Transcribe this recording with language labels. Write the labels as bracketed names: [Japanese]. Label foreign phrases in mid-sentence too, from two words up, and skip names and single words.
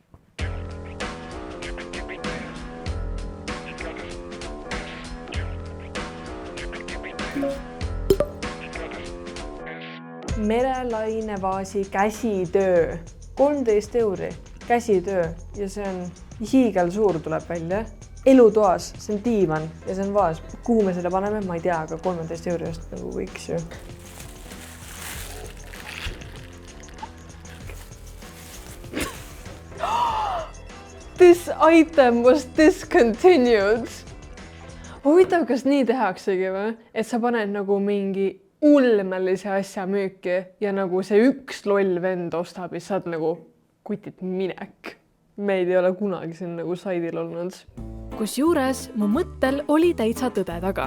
[Estonian] Merelainevaasi käsitöö. 13 euri. Käsitöö. Ja see on hiigel suur tuleb välja. Elutoas. See on diivan ja see on vaas. Kuhu me selle paneme? Ma ei tea, aga 13 euri eest nagu võiks ju. [English] This item was discontinued. [Estonian] Huvitav, kas nii tehaksegi või? Et sa paned nagu mingi ulmelise asja müüki ja nagu see üks loll vend ostab ja saad nagu kutit minek. Meid ei ole kunagi siin nagu saidil olnud. Kusjuures mu mõttel oli täitsa tõde taga.